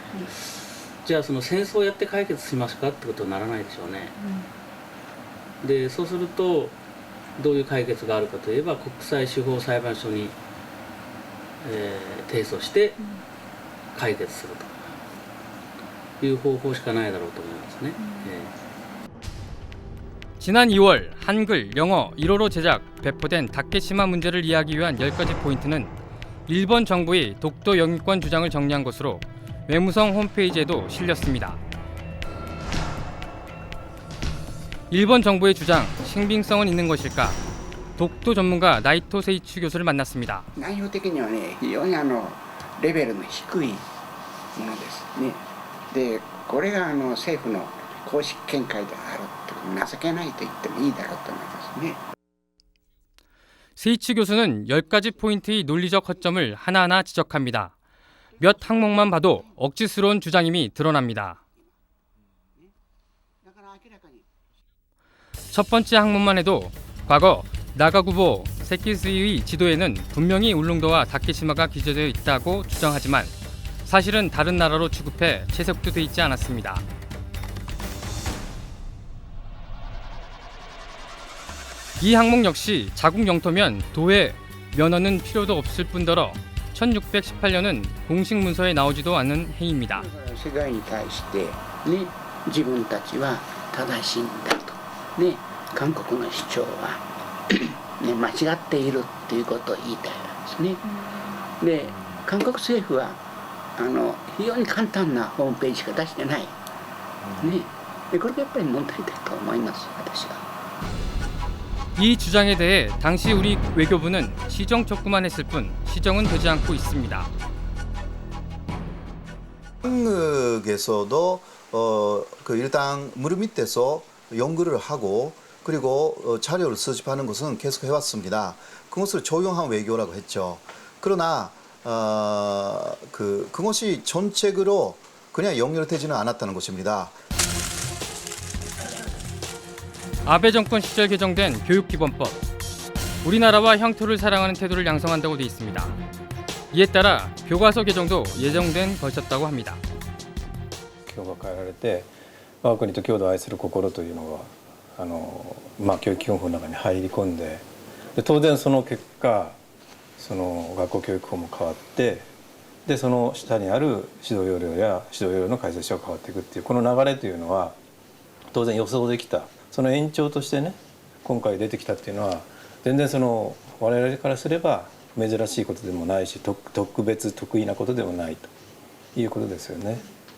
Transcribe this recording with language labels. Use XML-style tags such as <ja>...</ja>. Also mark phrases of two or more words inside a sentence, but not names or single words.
<ja>じゃあその戦争をやって解決しますかってことにならないでしょうね。で、そうするとどういう解決があるかといえば国際司法裁判所に、提訴して解決するという方法しかないだろうと思いますね。</ja> <ko>지난 2월 한글, 영어, 1어로 제작, 배포된 다케시마 문제를 이해하기 위한 10가지 포인트는 일본 정부의 독도 영유권 주장을 정리한 것으로 외무성 홈페이지에도 실렸습니다. 일본 정부의 주장, 신빙성은 있는 것일까? 독도 전문가 나이토 세이치 교수를 만났습니다.</ko> <ja>内容的にはね、非常にレベルの低いものですね。で、これが政府の公式見解であると情けないと言ってもいいだろうと思いますね。</ja> <ko>세이치 교수는 10가지 포인트의 논리적 허점을 하나하나 지적합니다. 몇 항목만 봐도 억지스러운 주장임이 드러납니다. 첫 번째 항목만 해도 과거 나가구보 세키스의 지도에는 분명히 울릉도와 다케시마가 기재되어 있다고 주장하지만 사실은 다른 나라로 취급해 채색도 돼 있지 않았습니다. 이 항목 역시 자국 영토면 도의 면허는 필요도 없을 뿐더러 1618년은 공식 문서에 나오지도 않은 해입니다.</ko> <ja>世界に対してね、自分たちは正しいんだとね、韓国の主張はね、間違っているっていうことを言いたいわけですね。で、韓国政府は非常に簡単なホームページしか出してない。ね、でこれがやっぱり問題だと思います、私は。</ja> <ko>이 주장에 대해 당시 우리 외교부는 시정 촉구만 했을 뿐 시정은 되지 않고 있습니다. 한국에서도 일단 물 밑에서 연구를 하고 그리고 자료를 수집하는 것은 계속 해왔습니다. 그것을 조용한 외교라고 했죠. 그러나 그것이 정책으로 그냥 연결되지는 않았다는 것입니다. 아베 정권 시절 개정된 교육기본법. 우리나라와 향토를 사랑하는 태도를 양성한다고 돼 있습니다. 이에 따라 교과서 개정도 예정된 것이었다고 합니다.</ko> <ja>教が変えられて我が国と郷土を愛する心というのが教育基本法の中に入り込んで、当然その結果その学校教育法も変わって、でその下にある指導要領や指導要領の改正書が変わっていくっていうこの流れというのは当然予想できた。その延長としてね、今回出てきたっていうのは全然我々からすれば珍しいことでもないし、特別得意なことでもないということですよね。</ja>